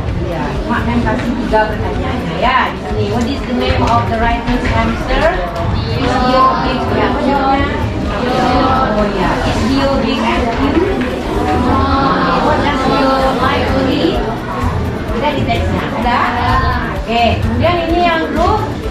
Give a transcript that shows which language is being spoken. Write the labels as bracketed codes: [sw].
[id] Ya, Mak kan kasih 3 pertanyaannya ya. Di sini, [en] what is the name of the writer's hamster? Is Dio big? [id] Ya, apa jawabnya? Oh ya, [en] is Dio big and cute? What does Dio like to eat? [id] Ada di teksnya, ada? Oke, kemudian ini yang grup.